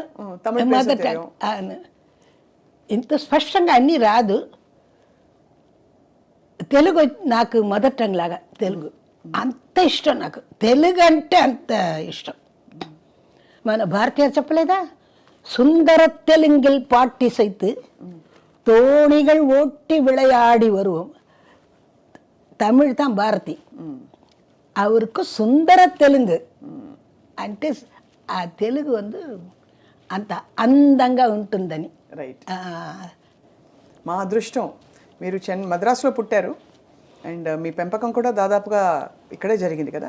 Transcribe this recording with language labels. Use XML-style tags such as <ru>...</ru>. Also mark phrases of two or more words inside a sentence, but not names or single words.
<te>తమిళ ఇంత స్పష్టంగా అన్నీ రాదు. తెలుగు నాకు</te> <en>mother tongue</en> <te>లాగా తెలుగు అంత ఇష్టం. నాకు తెలుగు అంటే అంత ఇష్టం. మన భారతీయ చెప్పలేదా, సుందర</te> <ta>தெலுங்கில் பாட்டி சைத்து தோணிகள் ஓட்டி விளையாடி வருவோம்.</ta> <te>తమిళ్ தான் భారతి, அவருக்கு సుందర తెలుగు అంటే ఆ తెలుగు అంత అందంగా ఉంటుందని. రైట్. మా అదృష్టం మీరు మద్రాసులో పుట్టారు అండ్ మీ పెంపకం కూడా దాదాపుగా ఇక్కడే జరిగింది కదా.</te>